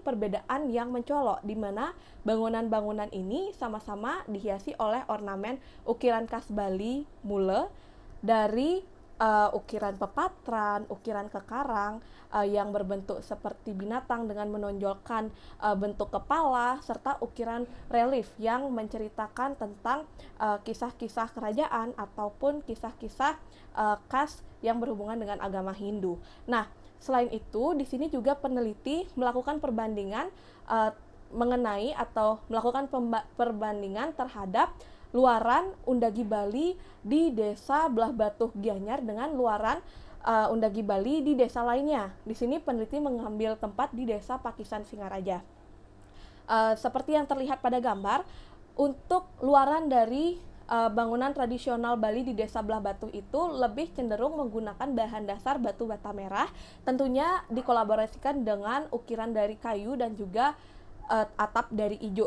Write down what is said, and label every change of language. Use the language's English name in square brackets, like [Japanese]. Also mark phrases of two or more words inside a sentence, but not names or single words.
[Indonesian] perbedaan yang mencolok, di mana bangunan-bangunan ini sama-sama dihiasi oleh ornamen ukiran khas Bali mule dari ukiran pepatran, ukiran kekarang yang berbentuk seperti binatang dengan menonjolkan bentuk kepala, serta ukiran relief yang menceritakan tentang kisah-kisah kerajaan ataupun kisah-kisah khas yang berhubungan dengan agama Hindu. Nah, selain itu, di sini juga peneliti melakukan perbandingan mengenai atau melakukan perbandingan terhadap luaran undagi Bali di Desa Belah Batuh Gianyar dengan luaran undagi Bali di desa lainnya. Di sini peneliti mengambil tempat di Desa Pakisan Singaraja. Seperti yang terlihat pada gambar, untuk luaran dari bangunan tradisional Bali di Desa Belah Batuh itu lebih cenderung menggunakan bahan dasar batu bata merah, tentunya dikolaborasikan dengan ukiran dari kayu dan juga atap dari ijo.